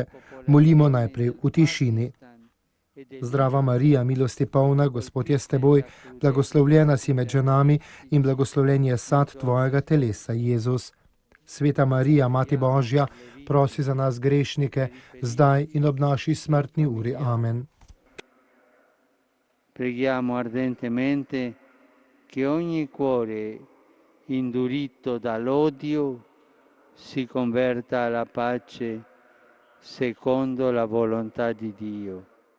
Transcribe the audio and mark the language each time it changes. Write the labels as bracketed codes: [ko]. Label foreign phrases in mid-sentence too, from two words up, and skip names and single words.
[sl] Molimo najprej v tišini. Zdrava Marija, milosti polna, Gospod je s teboj, blagoslovljena si med ženami in blagoslovljen je sad tvojega telesa, Jezus. Sveta Marija, Mati Božja, prosi za nas grešnike, zdaj in ob naši smrtni uri. Amen. [it] Preghiamo ardentemente che ogni cuore indurito dall'odio si converta alla pace secondo la volontà di Dio.